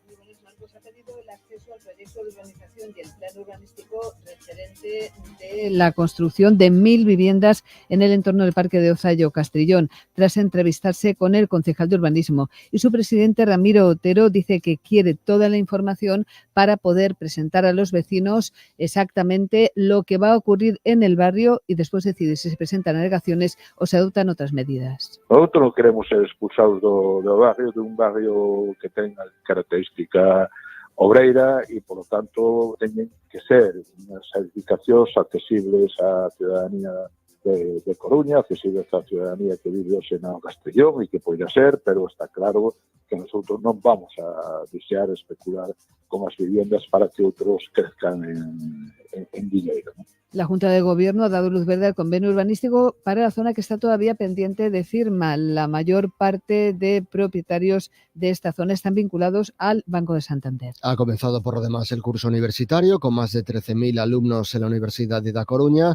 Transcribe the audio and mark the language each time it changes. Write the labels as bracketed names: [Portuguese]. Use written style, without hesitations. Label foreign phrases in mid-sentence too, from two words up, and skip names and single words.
[Spanish] Ha pedido el acceso al proyecto de urbanización y el plan urbanístico referente de la construcción de 1.000 viviendas en el entorno del Parque de Ozallo, Castrillón, tras entrevistarse con el concejal de urbanismo. Y su presidente, Ramiro Otero, dice que quiere toda la información para poder presentar a los vecinos exactamente lo que va a ocurrir en el barrio y después decidir si se presentan alegaciones o se adoptan otras medidas. [Galician] Nosotros non queremos ser expulsados do barrio, [Spanish] de un barrio que tenga característica [Galician] obreira e, [Spanish] por lo tanto, [Galician] teñen que ser unhas edificacións accesibles á ciudadanía de Coruña, accesibles á ciudadanía que vive hoxe na Castellón e que poida ser, [Spanish] pero está claro que nosotros [Galician] non [Spanish] vamos a desear especular [Galician] con as viviendas para que outros crezcan en dinero, ¿no? [Spanish] La Junta de Gobierno ha dado luz verde al convenio urbanístico para la zona que está todavía pendiente de firma. La mayor parte de propietarios de esta zona están vinculados al Banco de Santander. Ha comenzado por lo demás el curso universitario con más de 13.000 alumnos en la Universidad de Da Coruña.